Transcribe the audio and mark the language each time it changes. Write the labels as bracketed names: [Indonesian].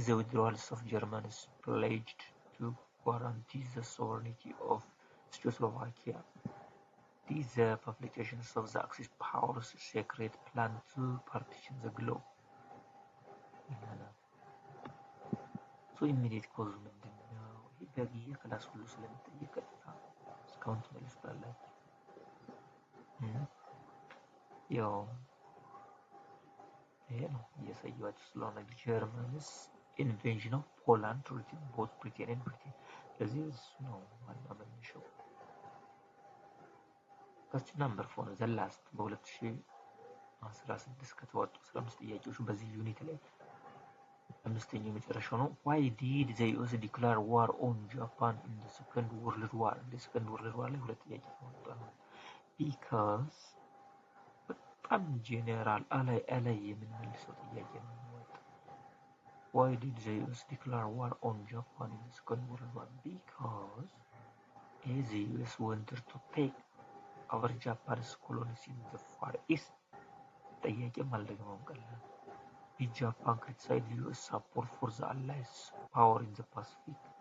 [English] The withdrawals of Germans pledged to guarantee the sovereignty of Czechoslovakia. D. The publications of the Axis powers' secret plan to partition the globe. So immediate cause [Amharic] ምንድነው? ይሄ በየክላስ ሁሉ ስለምጠየቅ ቀጥታ እስካሁን ትመልሱታላችሁ። ያው ይሄ ነው እያሳየኋችሁ ስለሆነ ጀርመንስ ኢንቬንሽን ኦፍ ፖላንድ ሪትን ቦት ብሪቴን ኤንድ ብሪቴን ስለዚህ እሱ ነው ዋና መነሻው። [English] question number 4 the last [Amharic] በ2016 ከተወጡ 15 ጥያቄዎች በዚህ ዩኒት ላይ አምስተኛው መጨረሻው ነው። [English] why did the US declare war on Japan in the second world war? the second world war [Amharic] ላይ ሁለት ጥያቄ ተወጥቷል። [English] because [Amharic] በጣም ጄኔራል አላይ የምንመልሰው ጥያቄ ነው። [English] why did the US declare war on Japan in the second world war? because the US wanted to take over Japan's colonies in the far east [Amharic] ጥያቄ ማልደግመው ቀላል [English] Japan criticized US support for the Allies' power in the Pacific.